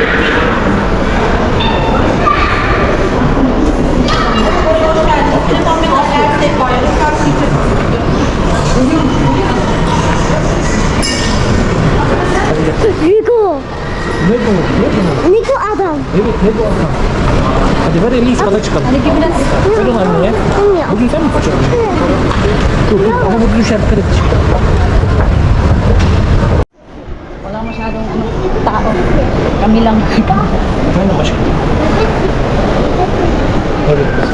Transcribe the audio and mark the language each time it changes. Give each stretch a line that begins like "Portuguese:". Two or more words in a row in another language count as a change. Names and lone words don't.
Turkish: Rico. Ne bu? Ne bu? Rico adam. Evet, ne bu adam? Hadi ver elini sana çıkalım.
English: Hadi give us.
Turkish: Ver onu anneye. Bilmiyorum. Bugün sen mi kaçırdın? Dur, ama bu düşer dikkat et.
Filipino: Wala masyadong tao. Kami lang.
Turkish: Ben de başka. Evet.